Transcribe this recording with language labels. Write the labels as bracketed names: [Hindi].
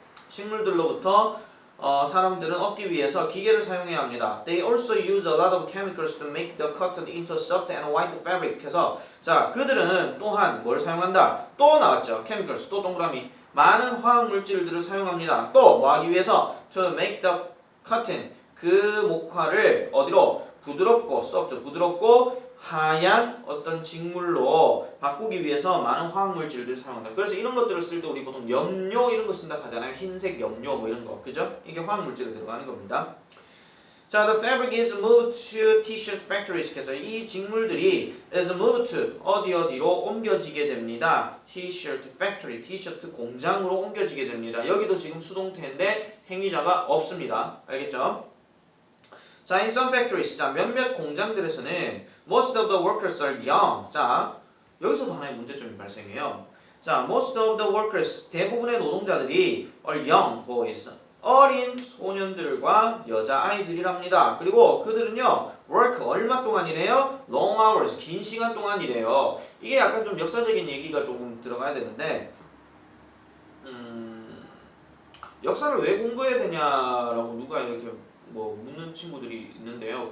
[Korean] 식물들로부터 사람들은 얻기 위해서 기계를 사용해야 합니다. [English] They also use a lot of chemicals to make the cotton into soft and white fabric. [Korean] 그래서 자, 그들은 또한 뭘 사용한다? 또 나왔죠. chemicals 또 동그라미 많은 화학 물질들을 사용합니다. 또 뭐 하기 위해서? [English] To make the cotton [Korean] 그 목화를 어디로? 부드럽고 soft 부드럽고 하얀 어떤 직물로 바꾸기 위해서 많은 화학물질들을 사용한다. 그래서 이런 것들을 쓸 때 우리 보통 염료 이런 거 쓴다 하잖아요. 흰색 염료 뭐 이런 거. 그죠? 이게 화학물질에 들어가는 겁니다. [English] 자, the fabric is moved to t-shirt factories. [Korean] 그래서 이 직물들이 [English] is moved to [Korean] 어디로 옮겨지게 됩니다. t-shirt factory, t-shirt 공장으로 옮겨지게 됩니다. 여기도 지금 수동태인데 행위자가 없습니다. 알겠죠? [English] 자, in some factories, [Korean] 자 몇몇 공장들에서는 [English] most of the workers are young. [Korean] 자, 여기서도 하나의 문제점이 발생해요. [English] 자, most of the workers, [Korean] 대부분의 노동자들이 [English] are young boys. [Korean] 어린 소년들과 여자아이들이랍니다. 그리고 그들은요 work 얼마 동안 일해요? [English] long hours [Korean] 긴 시간 동안 일해요. 이게 약간 좀 역사적인 얘기가 조금 들어가야 되는데 역사를 왜 공부해야 되냐라고 누가 이렇게 뭐 묻는 친구들이 있는데요.